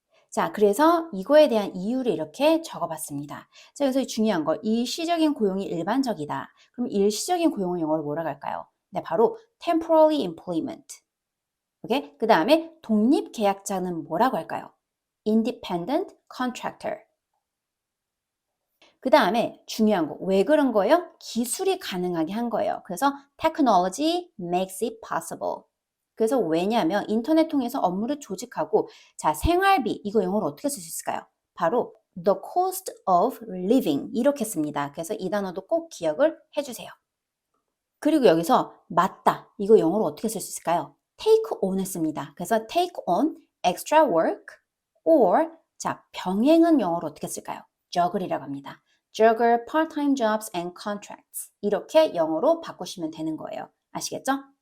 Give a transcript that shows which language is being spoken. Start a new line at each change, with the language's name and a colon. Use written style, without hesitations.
Korean: 자, 그래서 이거에 대한 이유를 이렇게 적어봤습니다. 자, 그래서 중요한 거, 일시적인 고용이 일반적이다. 그럼 일시적인 고용을 영어로 뭐라고 할까요?
English: 네, 바로 temporary employment. 오케이?
Korean: 그 다음에 독립계약자는 뭐라고 할까요?
English: independent contractor.
Korean: 그 다음에 중요한 거, 왜 그런 거예요? 기술이 가능하게 한 거예요.
English: 그래서 technology makes it possible.
Korean: 그래서 왜냐하면 인터넷 통해서 업무를 조직하고 자, 생활비, 이거 영어로 어떻게 쓸 수 있을까요?
English: 바로 the cost of living
Korean: 이렇게 씁니다. 그래서 이 단어도 꼭 기억을 해주세요. 그리고 여기서 맞다, 이거 영어로 어떻게 쓸 수 있을까요? take on을 씁니다. 그래서
English: take on extra work or
Korean: 자, 병행은 영어로 어떻게 쓸까요? juggle이라고 합니다.
English: juggle part-time jobs and contracts
Korean: 이렇게 영어로 바꾸시면 되는 거예요. 아시겠죠?